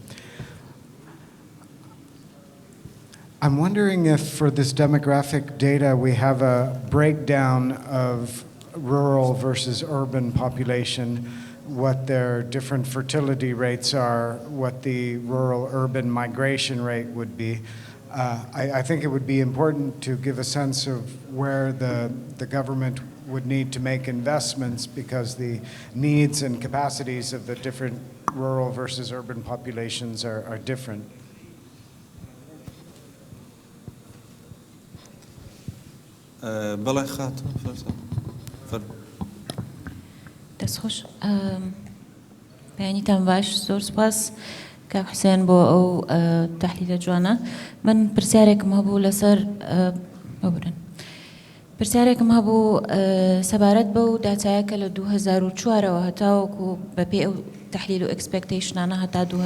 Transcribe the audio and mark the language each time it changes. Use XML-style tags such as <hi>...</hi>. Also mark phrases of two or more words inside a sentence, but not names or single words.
<en>I'm wondering if for this demographic data we have a breakdown of rural versus urban population, what their different fertility rates are, what the rural-urban migration rate would be. I think it would be important to give a sense of where the government would need to make investments because the needs and capacities of the different rural versus urban populations are different.</en> <ckb>بەڵێ خاتم دەستخۆش بەیانیتان باش زۆر سپاس کاک حوسێن بۆ ئەو تەحلیلە جوانە من پرسیارێکم هەبوو لەسەر پرسیارێکم هەبوو سەبارەت بەو داتایە کە لە 2004ەوە هەتاوەکو بەپێ ئەو تەحلیل و ئەکسپێکتیشنانە هەتا</ckb>